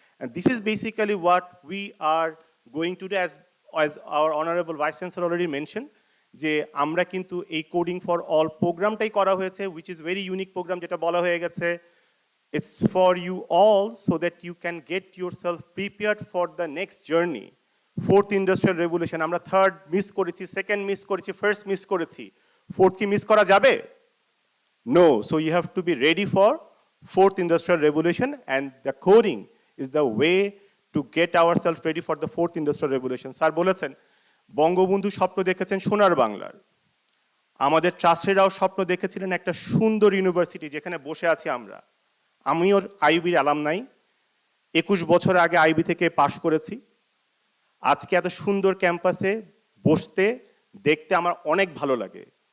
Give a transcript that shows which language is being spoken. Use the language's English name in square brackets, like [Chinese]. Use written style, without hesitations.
[English] And this is basically what we are going to do, as our Honorable Vice Chancellor already mentioned, [Bangla] যে আমরা কিন্তু এই coding for all প্রোগ্রামটাই করা হয়েছে, [English] which is very unique program [Bangla] যেটা বলা হয়ে গেছে। [English] It's for you all so that you can get yourself prepared for the next journey. [Bangla] Fourth Industrial Revolution, আমরা থার্ড মিস করেছি, সেকেন্ড মিস করেছি, ফার্স্ট মিস করেছি, ফোর্থ কি মিস করা যাবে? [English] No, so you have to be ready for fourth industrial revolution, and the coding is the way to get ourselves ready for the fourth industrial revolution. [Bangla] Sir বলেছেন বঙ্গবন্ধু স্বপ্ন দেখেছেন সোনার বাংলার, আমাদের ট্রাস্টেরাও স্বপ্ন দেখেছিলেন একটা সুন্দর ইউনিভার্সিটি যেখানে বসে আছি আমরা। আমিও আইবির অ্যালামনাই, 21 বছর আগে আইবি থেকে পাশ করেছি। আজকে এত সুন্দর ক্যাম্পাসে বসতে দেখতে আমার অনেক ভালো লাগে।